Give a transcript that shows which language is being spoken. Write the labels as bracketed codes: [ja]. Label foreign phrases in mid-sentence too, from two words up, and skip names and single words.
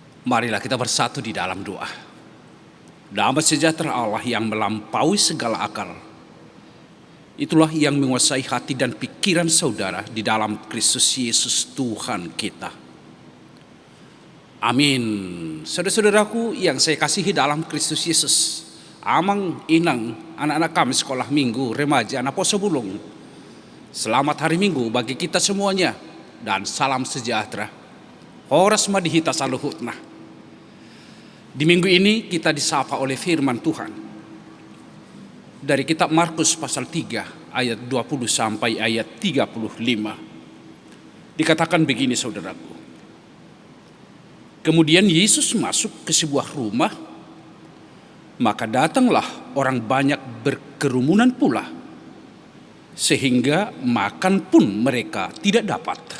[id] Marilah kita bersatu di dalam doa. Damai sejahtera Allah yang melampaui segala akal, itulah yang menguasai hati dan pikiran saudara di dalam Kristus Yesus Tuhan kita. Amin. Saudara-saudaraku yang saya kasihi dalam Kristus Yesus, Amang, Inang, anak-anak kami sekolah minggu, remaja, anak [bbc] poso bulung. [id] Selamat hari Minggu bagi kita semuanya dan salam sejahtera. [bbc] Horas madihita saluhutna. [id] Di minggu ini kita disapa oleh firman Tuhan dari kitab Markus pasal 3 ayat 20 sampai ayat 35. Dikatakan begini saudaraku. Kemudian Yesus masuk ke sebuah rumah, maka datanglah orang banyak berkerumunan pula, sehingga makan pun mereka tidak dapat.